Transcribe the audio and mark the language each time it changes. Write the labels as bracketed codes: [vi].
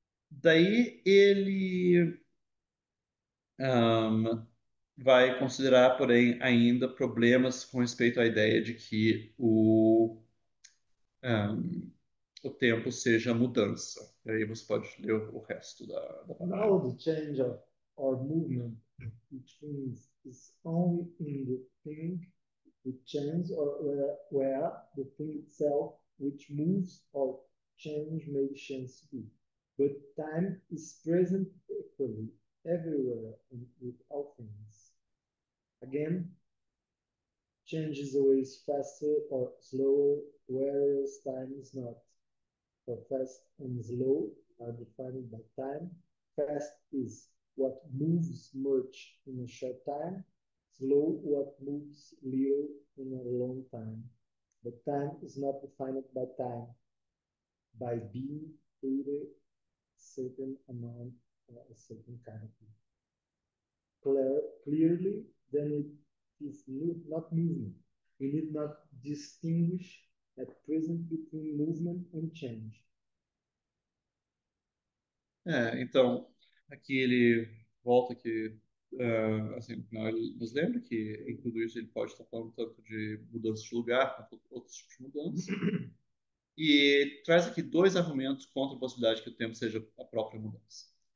[pt] Daí ele vai considerar, porém, ainda problemas com respeito à ideia de que o tempo seja mudança. E aí você pode ler o resto da palavra. [en] Now the change of or movement, which means is only in the thing which changes or where the thing itself which moves or change may chance to be. But time is present equally everywhere and with all things. Again, change is always faster or slower, whereas time is not. For fast and slow are defined by time. Fast is what moves much in a short time. Slow what moves little in a long time. But time is not defined by time, by being either a certain amount or a certain kind of thing. Clearly, then it is not movement. We need not distinguish at present between movement and change. [pt] Então, aqui ele volta aqui assim, no final ele nos lembra que em tudo isso ele pode estar falando tanto de mudança de lugar quanto outros tipos de mudança. E traz aqui dois argumentos contra a possibilidade que o tempo seja a própria mudança.